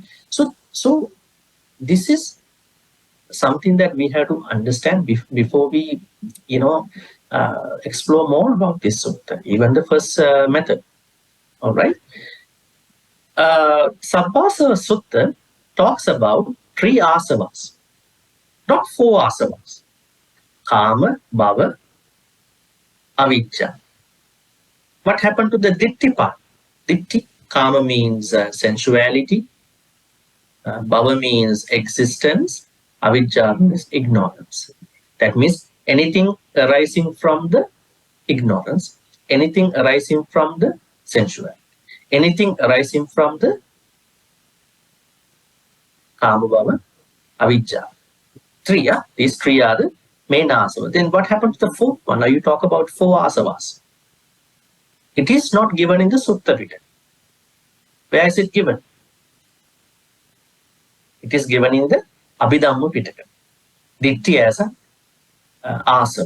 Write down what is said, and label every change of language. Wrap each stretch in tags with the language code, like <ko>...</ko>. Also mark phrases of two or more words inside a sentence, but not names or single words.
<en>So this is something that we have to understand before we, explore more about this sutta, even the first method. All right. SABBASAVA Sutta talks about 3 asavas, not 4 asavas.</en> <pi>Kama, bhava, avijja.</pi> <en>What happened to the ditthi part?</en> <pi>Ditthi, kama</pi> <en>means sensuality, bhava means existence, avijja means ignorance. That means anything arising from the ignorance, anything arising from the sensuality, anything arising from the</en> <pi>kama, bhava, avijja.</pi> <en>3, these 3 are the main asavas. Then what happened to the 4th one? Now you talk about 4 asavas. It is not given in the Sutta Pitaka. Where is it given? It is given in the Abhidhamma Pitaka. Ditthi as a asava.</en>